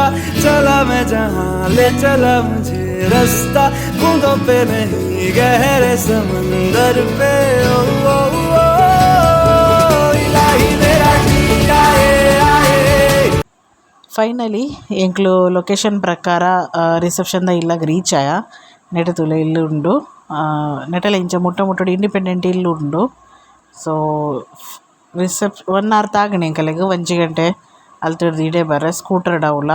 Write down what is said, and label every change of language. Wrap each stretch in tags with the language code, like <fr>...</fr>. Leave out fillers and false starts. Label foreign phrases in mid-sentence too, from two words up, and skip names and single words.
<hi>चला मैं जहाँ ले चला मुझे रास्ता बूंदों पे नहीं गहरे समंदर पे ओ, ओ, ओ, इलाही मेरा जी आए आए.</hi> <tcy>ಫೈನಲಿ ಎಂಕ್ಲು ಲೊಕೇಶನ್ ಪ್ರಕಾರ ರಿಸೆಪ್ಷನ್ದ ಇಲ್ಲಾಗ ರೀಚ್ ಆಯ. ನೆಟೆ ತುಲೆ ಇಲ್ಲಿ ಉಂಡು. ನೆಟಲ ಇಂಚ ಮುಟ್ಟುಡಿ ಇಂಡಿಪೆಂಡೆಂಟ್ ಇಲ್ಲಿ ಉಂಡು. ಸೊ 1 hour ತಾಗಣೆ ಎಂಕಲೆಗ್ 1 ಗಂಟೆ ಅಲ್ತಿಡ್ದು ಇಡೇ ಬರ್ರೆ ಸ್ಕೂಟರ್ ಡೌಲ.</tcy>